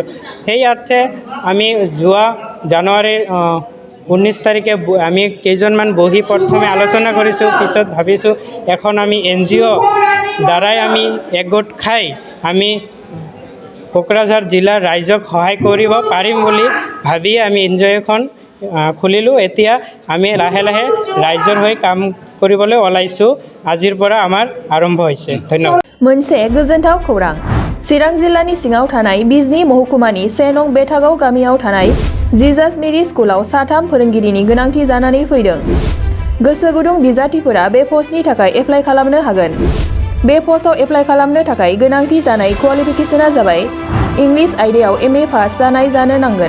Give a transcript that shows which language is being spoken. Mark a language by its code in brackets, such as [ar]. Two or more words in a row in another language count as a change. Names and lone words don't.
[as] সেই অৰ্থে আমি যোৱা জানুৱাৰীৰ 19 তাৰিখে আমি কেইজনমান বহি প্ৰথমে আলোচনা কৰিছোঁ পিছত ভাবিছোঁ এখন আমি NGO দ্বাৰাই আমি একগোট খাই আমি কোকৰাঝাৰ জিলাৰ ৰাইজক সহায় কৰিব পাৰিম বুলি ভাবি আমি NGO এখন খুলিলোঁ এতিয়া আমি লাহে লাহে ৰাইজৰ হৈ কাম কৰিবলৈ ওলাইছোঁ আজিৰ পৰা আমাৰ আৰম্ভ হৈছে ধন্যবাদ [brx] मोनसे गोजोनथाव खौरां चिरां जिल्लानि सिङाव थानाय बिजनी महकुमानि 1 नं बेथागाव गामियाव थानाय जिजास मेरी स्कुलाव 3 फोरोंगिरिनि गोनांथि जानानै फैदों गोसो गुदुं बिजाथिफोरा बे पस्टनि थाखाय एप्लाइ खालामनो हागोन बे पस्टआव एप्लाइ खालामनो थाखाय गोनांथि जानाय क्वालिफिकेशना जाबाय इंलिश आयदायाव MA पास जानाय जानो नांगोन